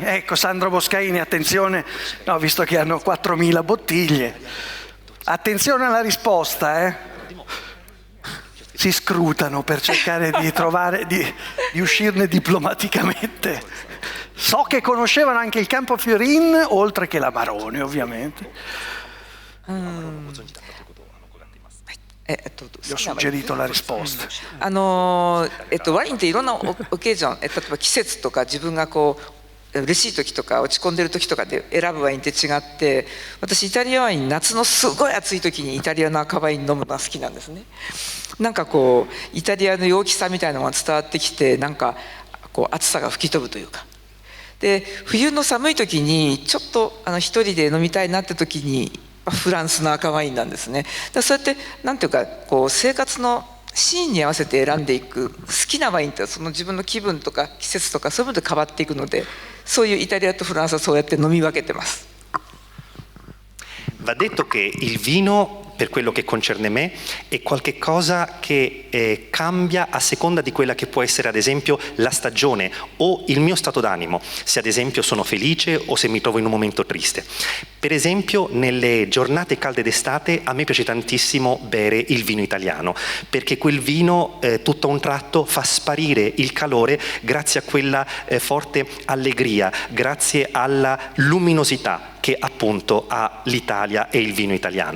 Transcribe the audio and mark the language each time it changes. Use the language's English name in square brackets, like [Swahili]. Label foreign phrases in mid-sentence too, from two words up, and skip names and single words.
[Italian] Ecco, Sandro Boscaini, attenzione, no, visto che hanno 4.000 bottiglie, attenzione alla risposta, si scrutano per cercare di trovare, di uscirne diplomaticamente. So che conoscevano anche il Campofiorin, oltre che la Maroni, ovviamente. Gli ho suggerito la risposta. [Japanese] ワインっていろんなオケージョン、例えば季節とか自分がこう嬉しい時とか落ち込んでる時とかで選ぶワインって違って、私イタリアワイン夏のすごい暑い時にイタリアの赤ワイン飲むのが好きなんですね。なんかこうイタリアの陽気さみたいなのが伝わってきて、なんかこう暑さが吹き飛ぶというか。で冬の寒い時にちょっと一人で飲みたいなって時にフランスの赤ワインなんですね。だそうやってなんていうかこう生活のシーンに合わせて選んでいく、好きなワインってその自分の気分とか季節とかそういうので変わっていくので、そういうイタリアとフランスはそうやって飲み分けてます。 [Italian] Va detto che il vino, per quello che concerne me, è qualche cosa che cambia a seconda di quella che può essere ad esempio la stagione o il mio stato d'animo, se ad esempio sono felice o se mi trovo in un momento triste. Per esempio nelle giornate calde d'estate a me piace tantissimo bere il vino italiano, perché quel vino tutto a un tratto fa sparire il calore grazie a quella forte allegria, grazie alla luminosità che appunto ha l'Italia e il vino italiano.